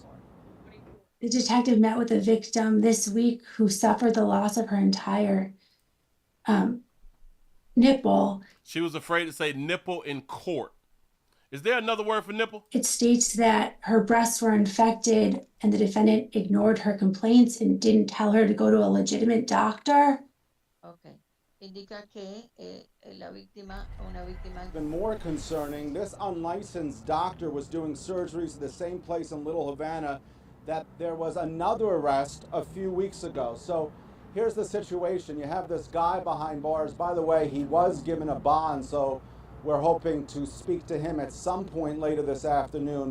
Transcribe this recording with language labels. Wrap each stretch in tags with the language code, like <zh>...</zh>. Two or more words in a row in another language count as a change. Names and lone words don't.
<en>The detective met with a victim this week who suffered the loss of her entire nipple. She was afraid to say nipple in court. Is there another word for nipple? It states that her breasts were infected and the defendant ignored her complaints and didn't tell her to go to a legitimate doctor. Okay.</en> <es>Indica que la víctima, una víctima.</es> <en>Even more concerning, this unlicensed doctor was doing surgeries at the same place in Little Havana that there was another arrest a few weeks ago. So here's the situation. You have this guy behind bars. By the way, he was given a bond, so we're hoping to speak to him at some point later this afternoon.</en>